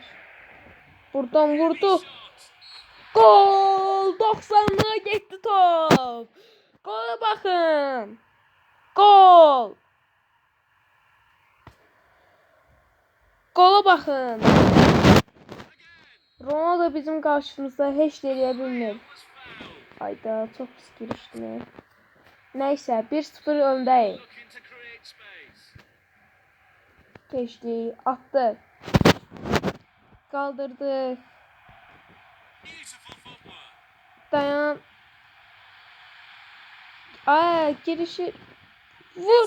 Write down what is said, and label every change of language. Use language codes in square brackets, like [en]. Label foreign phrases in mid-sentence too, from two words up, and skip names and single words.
[tr] Buradan vurdu. Gol! 90'lığa gitti top. Gola bakın. Gol! Gola bakın. [az] Ronaldo bizim karşımızda heç də eləyə bilmir. Ayda çok pis girişdi. Neyse 1-0 öndəyik. [tr] Geçdi, attı. Kaldırdı. Dayan. Girişi. Vur.